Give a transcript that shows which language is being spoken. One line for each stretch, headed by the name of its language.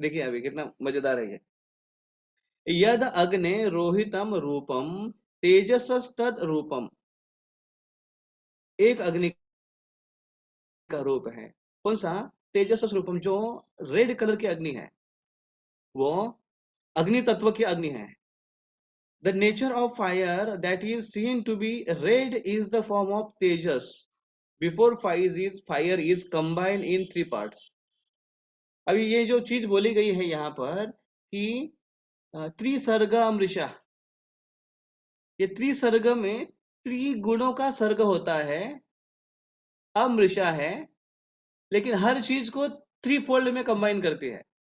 Hindi: देखिए अभी कितना मजेदार है ये।
Sanskrit: यद अग्ने रोहितम रूपम तेजसस्तद रूपम।
Hindi: एक अग्नि का रूप है। कौन सा? तेजस रूपम, जो रेड कलर की अग्नि है, वो अग्नि तत्व की अग्नि है।
English: The nature of fire that is seen to be red is the form of tejas. Before fire is combined in 3 parts.
Hindi: अभी ये जो चीज बोली गई है यहाँ पर कि त्रिसर्ग अमृषा, ये त्रिसर्ग में त्रिगुणों का सर्ग होता है, अमृषा है, लेकिन हर चीज को 3 फोल्ड में कंबाइन करती है।